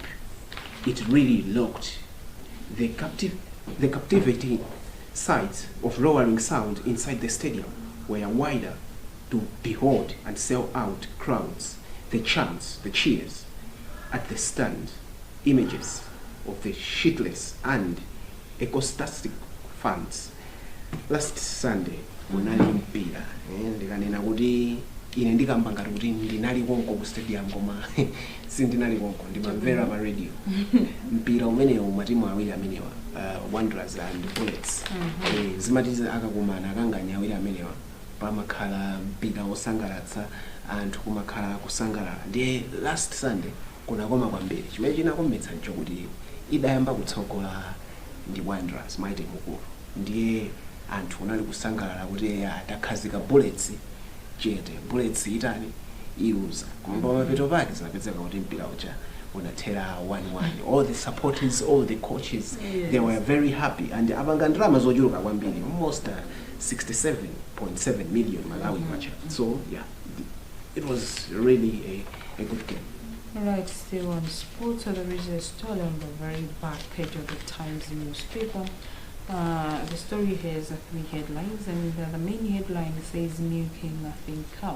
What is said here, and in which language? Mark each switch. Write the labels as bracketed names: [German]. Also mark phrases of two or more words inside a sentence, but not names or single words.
[English] It really locked the captivating sights of lowering sound inside the stadium were wider to behold and sell out crowds, the chants, the cheers at the stand, images of the shitless and ecstatic fans. Last Sunday, [Nyanja] munali mpira ndikanena kuti ine ndikamba ngati kuti ndinali konko ku stadium koma sindinali konko ndimamvera pa radio. Mpira umenewu matimu awiri amenewa, Wanderers and Bullets, zimatiza akakumana akanganya awiri amenewa pamakhala mpira osangalatsa anthu kumakhala kusangalala. Ndiye [English] last Sunday [Nyanja] kunakoma kwambiri. Chimene chinakometsa nchokuti idayamba kutsogola ndi Wanderers Mighty Mukulu, ndiye anthu unali kusangalala kuti atakhazika Bullets chete, Bullets itani iluza. Koma pamapeto pake zinapezeka kuti mpira uja unathera 1-1. [English] All the supporters, all the coaches, they were very happy, and [Nyanja] abanga ndrama zochuluka kwambiri, [English] almost 67.7 million Malawi kwacha. So yeah, it was really a good game. Right, still on sports, there is a story on the very back page of the Times newspaper. The story has 3 headlines, and the main headline says Milking Nothing Cow.